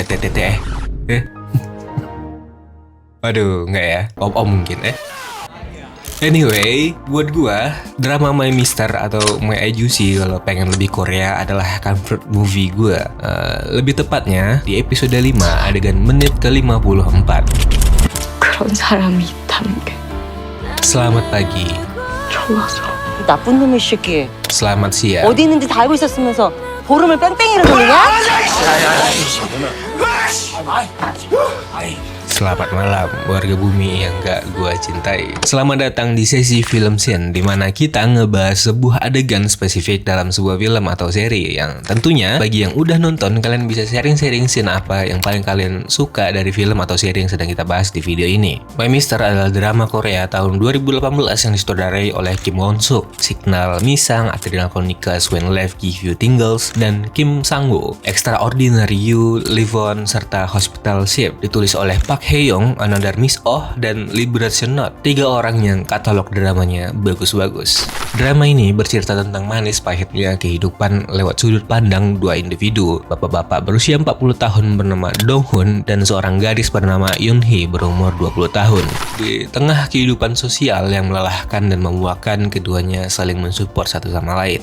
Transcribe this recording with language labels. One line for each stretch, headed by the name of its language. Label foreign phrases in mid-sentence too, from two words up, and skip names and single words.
Indonesian: Waduh, nggak ya? Om mungkin Anyway, buat gua, drama My Mister atau My Agency kalau pengen lebih Korea adalah
English: comfort movie
Indonesian: gua. Lebih tepatnya di episode 5 adegan menit ke-54.
Korean: 그런 사람이 있다는 게
Indonesian: Selamat pagi,
Korean: 좋아서. 나쁜 놈의 새끼.
Indonesian: selamat siang,
Korean: 어디 있는지 다 알고 있었으면서 보름을 뺑뺑이로 돌리냐?
Indonesian: selamat malam warga bumi yang gak gua cintai. Selamat datang di sesi
English: film scene,
Indonesian: di mana kita ngebahas sebuah adegan spesifik dalam sebuah film atau seri yang tentunya bagi yang udah nonton kalian bisa sharing-sharing scene apa yang paling kalian suka dari film atau seri yang sedang kita bahas di video ini. My Mister adalah drama Korea tahun 2018 yang disutradarai oleh Kim Won Suk, Signal Misang, Adrenal Chronicles, When Life Give You Tingles, dan Kim Sang-woo. Extraordinary You, Live On, serta Hospital Ship ditulis oleh Park Hae-young, Another Miss Oh, dan Liberation Note. 3 orang yang katalog dramanya bagus-bagus. Drama ini bercerita tentang manis pahitnya kehidupan lewat sudut pandang 2 individu, bapak-bapak berusia 40 tahun bernama Dong Hoon dan seorang gadis bernama Yoon Hee berumur 20 tahun. Di tengah kehidupan sosial yang melelahkan dan memuakkan, keduanya saling mensupport satu sama lain.